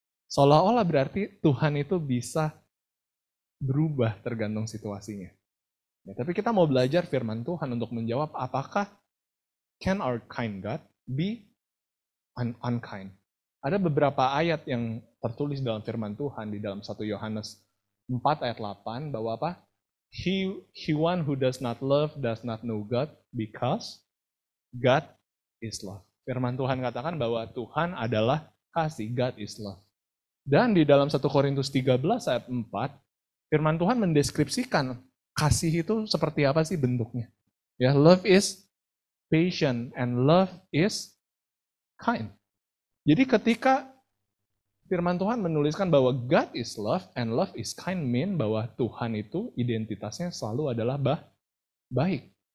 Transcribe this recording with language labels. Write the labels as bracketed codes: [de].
[id] Seolah-olah berarti Tuhan itu bisa berubah tergantung situasinya. Ya, tapi kita mau belajar firman Tuhan untuk menjawab apakah [en] can our kind God be unkind? [id] Ada beberapa ayat yang tertulis dalam firman Tuhan di dalam 1 Yohanes 4 ayat 8 bahwa apa? [en] He one who does not love does not know God because God is love. [id] Firman Tuhan katakan bahwa Tuhan adalah kasih, [en] God is love. [id] Dan di dalam 1 Korintus 13 ayat 4, firman Tuhan mendeskripsikan kasih itu seperti apa sih bentuknya. [en] Ya, love is patient and love is kind. [id] Jadi ketika firman Tuhan menuliskan bahwa [en] God is love and love is kind, [id] mean bahwa Tuhan itu identitasnya selalu adalah baik.